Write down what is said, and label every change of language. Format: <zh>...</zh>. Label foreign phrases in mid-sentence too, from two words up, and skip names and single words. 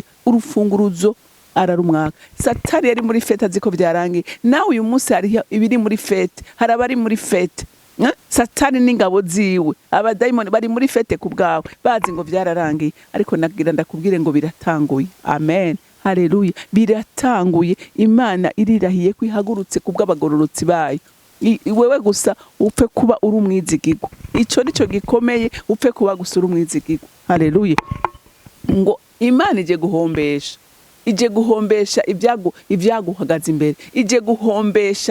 <rn>Urufunguruzo ararumwaka. Satani yari muri fete aziko byarangiye. Nawe uyu munsi hari ibiri muri fete, hari abari muri fete. Satani n'ingabo ziwe, abadayimoni bari muri fete kubwawe, bazi ngo byararangiye, ariko nagira ndakubwire ngo biratanguye. Amen. Haleluya. Biratanguye. Imana irirahiye kwihagurutse kubw'abagororotsi bayo. Wewe gusa upfe kuba uri umwizigirwa. Ico nico gikomeye, upfe kuba gusa uri umwizigirwa. Haleluya. Ngo Imana ije guhombesha, ije guhombesha ibyaguhagaze imbere, ije guhombesha.</rn>